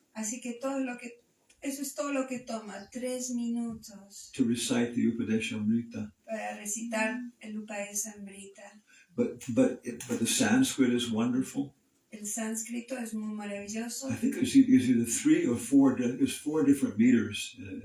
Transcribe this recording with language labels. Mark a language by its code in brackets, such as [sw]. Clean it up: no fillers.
[es] Así que eso es todo lo que toma, 3 minutos. [en] To recite the Upadesamrta. [es] Para recitar el Upadesamrta. [en] But the Sanskrit is wonderful. [es] El sánscrito es muy maravilloso. [en] I think there's either 3 or 4. There's 4 different meters.